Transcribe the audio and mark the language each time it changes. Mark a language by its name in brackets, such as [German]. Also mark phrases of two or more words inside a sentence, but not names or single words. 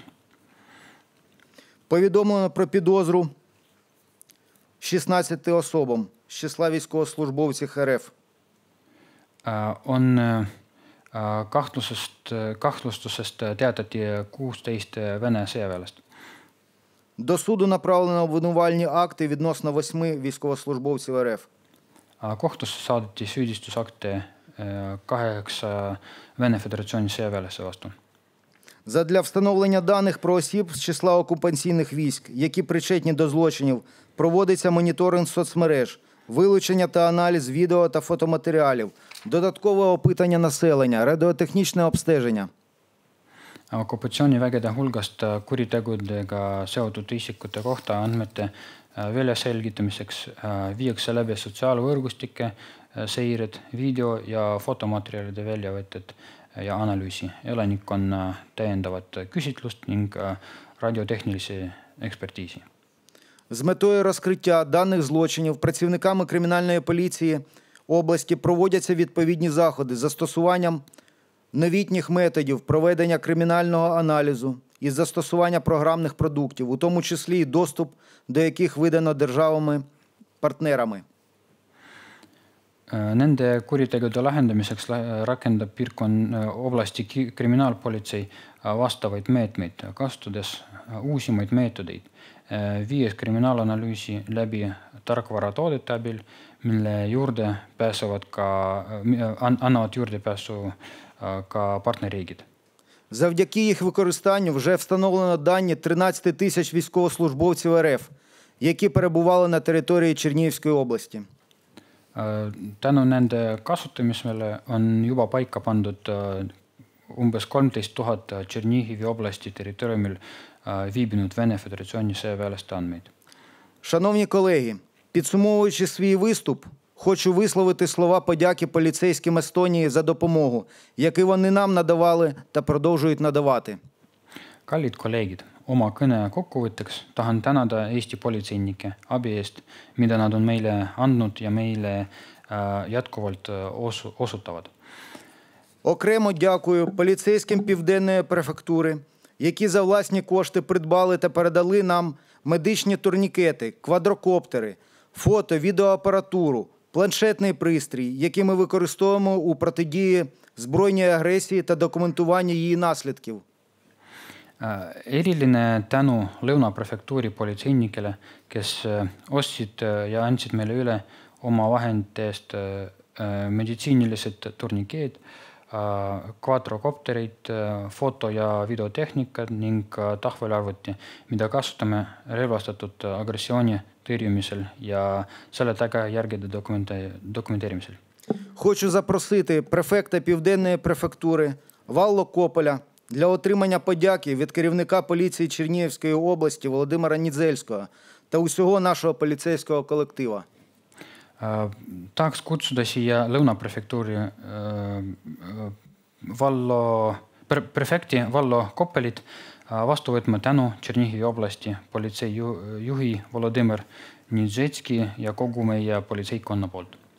[Ukrainian] Повідомлено про підозру 16 особам з числа військовослужбовців РФ. [Estonian] On kahtlustusest teatati 16 Vene sõjaväelast. [Ukrainian] До суду направлено обвинувальні акти відносно 8 військовослужбовців РФ. [Estonian] Kohtusse saadeti süüdistusakte 8 Vene Föderatsiooni sõjaväelase vastu. [Ukrainian] Задля встановлення даних про осіб з числа окупаційних військ, які причетні до злочинів, проводиться моніторинг соцмереж, вилучення та аналіз відео та фотоматеріалів, додаткове опитання населення, радіотехнічне обстеження. [Estonian] Okupatsioonivägede hulgast kuritegudega seotud isikute kohta andmete väljaselgitamiseks viiakse läbi sotsiaalvõrgustike seired, video- ja fotomaterjalide väljavõtted ja analüüsi, elanikkonna täiendavat küsitlust ning [Ukrainian] радіотехнілісі експертизі. З метою розкриття даних злочинів працівниками кримінальної поліції області проводяться відповідні заходи з застосуванням новітніх методів проведення кримінального аналізу і застосування програмних продуктів, у тому числі і доступ до яких видано державами-партнерами. [Estonian] Nende kuritegude lahendamiseks rakendab oblasti kriminaalpolitsei vastavaid meetmeid, kasutades uusimaid meetodeid, viies kriminaalanalüüsi läbi tarkvaratoodete abil, mille juurde annavad juurdepääsu ka partnerriigid. [Ukrainian] Завдяки їх використанню вже встановлено дані 13 тисяч військовослужбовців РФ, які перебували на території Чернігівської області. [Estonian] Tänu nende kasutamisele on juba paika pandud umbes 13 000 Чернігіві області territooriumil viibinud Vene Föderatsiooni sõjaväelaste andmeid. [Ukrainian] Шановні колеги, підсумовуючи свій виступ, хочу висловити слова подяки поліцейським Естонії за допомогу, яку вони нам надавали та продовжують надавати. [Estonian] Kallid kolleegid, oma kõne kokkuvõtteks tahan tänada Eesti politseinike abi eest, mida nad on meile andnud ja meile jätkuvalt osutavad. [Ukrainian] Окремо дякую поліцейським Південної префектури, які за власні кошти придбали та передали нам медичні турнікети, квадрокоптери, фото, відеоапаратуру, планшетний пристрій, який ми використовуємо у протидії збройній агресії та документуванні її наслідків. [Estonian] Eriline tänu Lõuna prefektuuri politseinikele, kes ostsid ja andsid meile üle oma vahenditest meditsiinilised turnikeed, kvadrokopterid, foto- ja videotehnikad ning tahvelarvuti, mida kasutame relvastatud agressiooni tõrjumisel ja selle tagajärgede dokumenteerimisel. [Ukrainian] Хочу запросити префекта Південної префектури Валло Кополя для отримання подяки від керівника поліції Чернігівської області Володимира Нідзельського та усього нашого поліцейського колектива. [Estonian] Tahaks kutsuda siia Lõuna prefektuuri prefekti Vallo Koppelit vastu võtma tänu Чернігові області politseijuhi Volodymyr Nidzetski ja kogu meie politseikkonna poolt.